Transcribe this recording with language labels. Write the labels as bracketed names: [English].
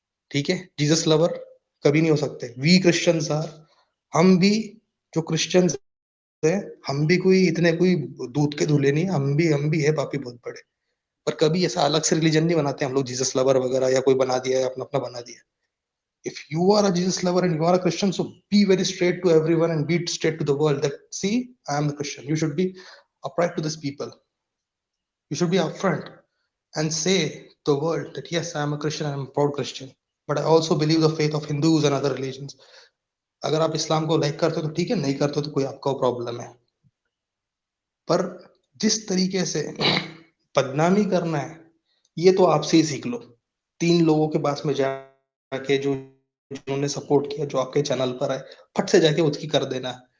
[Hindi] ठीक है, Jesus lover कभी नहीं हो सकते। [English] we Christians are, [Hindi] हम भी जो क्रिश्चियंस है, हम भी कोई इतने कोई दूध के धुले नहीं, हम भी है पापी बहुत बड़े। पर कभी ऐसा अलग से रिलीजन नहीं बनाते हम लोग, जीसस लवर वगैरह, या कोई बना दिया है अपना अपना बना दिया। [English] If you are a Jesus lover and you are a Christian, so be very straight to everyone and be straight to the world that, see, I am the Christian. You should be upright to these people. You should be upfront and say to the world that yes, I am a Christian, I am a proud Christian. But I also believe the faith of Hindus and other religions. [Hindi] अगर आप इस्लाम को like करते हो तो ठीक है, नहीं करते हो तो कोई आपका प्रॉब्लम है। पर जिस तरीके से बदनामी करना है, ये तो आपसे ही सीख लो। 3 लोगों के पास में जाके जो जिन्होंने सपोर्ट किया, जो आपके चैनल पर आए, फट से जाके उसकी कर देना।